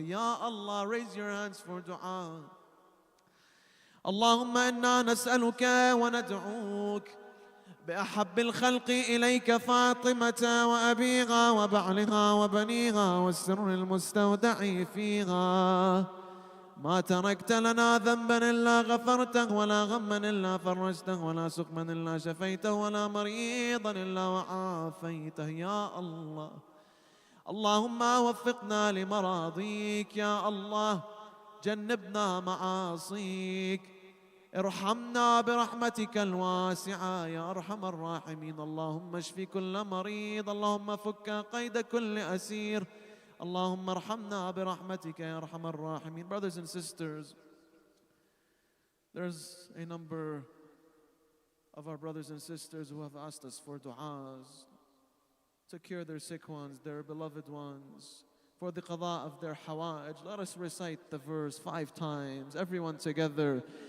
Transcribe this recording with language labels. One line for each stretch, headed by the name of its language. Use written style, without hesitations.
English: يا الله, raise your hands for dua.
Arabic: اللهم إنا نسألك وندعوك بأحب الخلق إليك فاطمة وأبيها وبعلها وبنيها والسر المستودع فيها. ما تركت لنا ذنبا إلا غفرته، ولا غما إلا فرجته، ولا سقما إلا شفيته، ولا مريضا إلا وعافيته. يا الله, اللهم وفقنا لمراضيك. يا الله, جنبنا معاصيك. ارحمنا برحمتك الواسعة يا أرحم الراحمين. اللهم اشف كل مريض، اللهم فك قيد كل أسير، اللهم ارحمنا برحمتك يا أرحم الراحمين.
English: Brothers and sisters, there's a number of our brothers and sisters who have asked us for du'as to cure their sick ones, their beloved ones, for the qada of their hawaj. Let us recite the verse 5 times, everyone together.